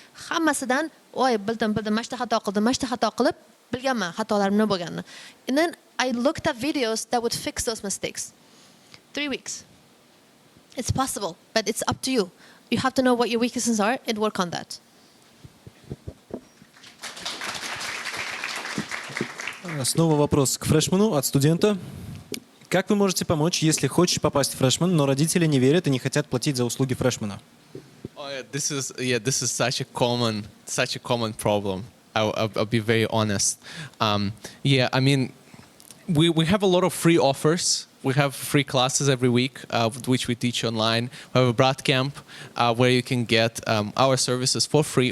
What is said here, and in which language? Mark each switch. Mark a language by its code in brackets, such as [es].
[uz] Hammasidan, oy, bildim, mashta xato qilib, bilganman xatolarim nima bo'lganini. [en] And then I looked at videos that would fix those mistakes. 3 weeks. It's possible, but it's up to you. You have to know what your weaknesses are and work on that. [ru] Снова вопрос к фрешману от студента. Как вы можете помочь, если хочешь попасть в фрешман, но родители не верят и не хотят платить за услуги фрешмана? [en] Oh yeah, this is such a common problem. I'll be very honest. Yeah, I mean, we have a lot of free offers. We have free classes every week, which we teach online. We have a broad camp where you can get our services for free.